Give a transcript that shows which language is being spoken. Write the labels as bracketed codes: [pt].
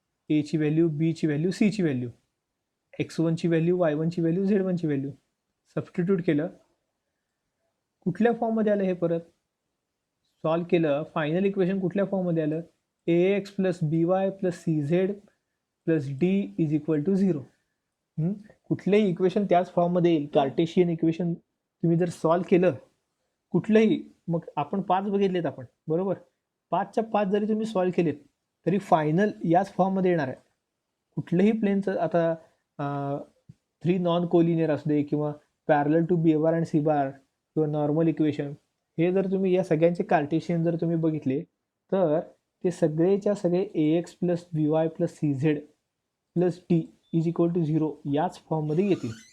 [mr] एची व्हॅल्यू, बीची व्हॅल्यू, सीची value, x1ची value, y1ची value, z1ची value substitute केलं. कुठल्या फॉर्ममध्ये आलं हे? परत सॉल्व केलं, फायनल इक्वेशन कुठल्या फॉर्ममध्ये आलं? [en] ax plus B Y plus C Z plus D is equal to 0. [mr] कुठलंही इक्वेशन त्याच फॉर्ममध्ये येईल. कार्टेशियन इक्वेशन तुम्ही जर सॉल्व केलं कुठलंही, मग आपण 5 बघितलेत आपण, बरोबर, 5च्या 5 जरी तुम्ही सॉल्व केलेत तरी फायनल याच फॉर्ममध्ये येणार आहे. कुठलंही प्लेनचं, आता 3 नॉन कोलिनियर असू दे किंवा parallel to B bar and C बार किंवा नॉर्मल इक्वेशन, हे जर तुम्ही या सगळ्यांचे कार्टेशियन जर तुम्ही बघितले तर ते सगळेच्या सगळे [en] ax plus B Y plus C Z plus D is equal to 0 [mr] याच फॉर्ममध्ये येतील.